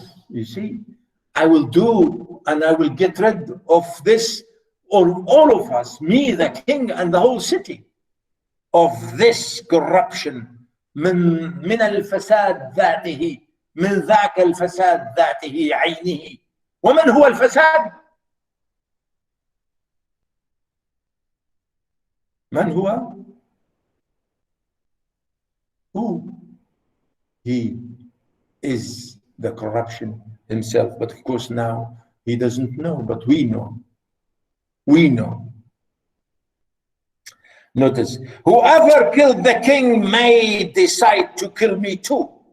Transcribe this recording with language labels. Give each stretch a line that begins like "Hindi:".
English: You see, I will do, and I will get rid of this, or all of us, me, the king, and the whole city, of this corruption.
Arabic: من الفساد ذاته، من ذاك الفساد ذاته عينه. ومن هو الفساد؟ من هو؟
English: Who? He is the corruption himself. But of course now he doesn't know, but we know. We know. Notice, whoever killed the king may decide to kill me too.